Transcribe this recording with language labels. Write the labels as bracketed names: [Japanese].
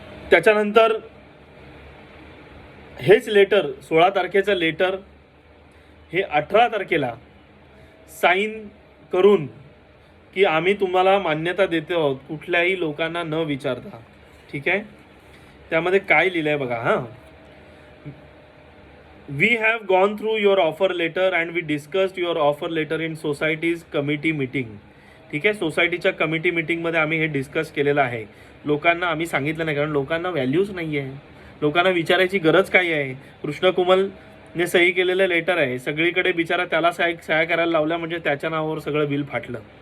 [Marathi] त्याच्यानंतर हेच लेटर 16 तारखेचं लेटर हे 18 तारखेला साईन करून की आम्ही तुम्हाला मान्यता देतो आहोत कुठल्याही लोकांना न विचारता. ठीक आहे, त्यामध्ये काय लिहिलंय बघा. [English] हां, We have gone through your offer letter and we discussed your offer letter in society's committee meeting. [Marathi] ठीक आहे, सोसायटीच्या कमिटी मीटिंगमध्ये आम्ही हे डिस्कस केलेलं आहे. लोकांना आम्ही सांगितलं नाही, कारण लोकांना व्हॅल्यूच नाही आहे. लोकांना विचारायची गरज काय आहे. कृष्ण कुमलने सही केलेलं लेटर आहे, सगळीकडे बिचारा त्याला सह्या करायला लावल्या, म्हणजे त्याच्या नावावर सगळं बिल फाटलं.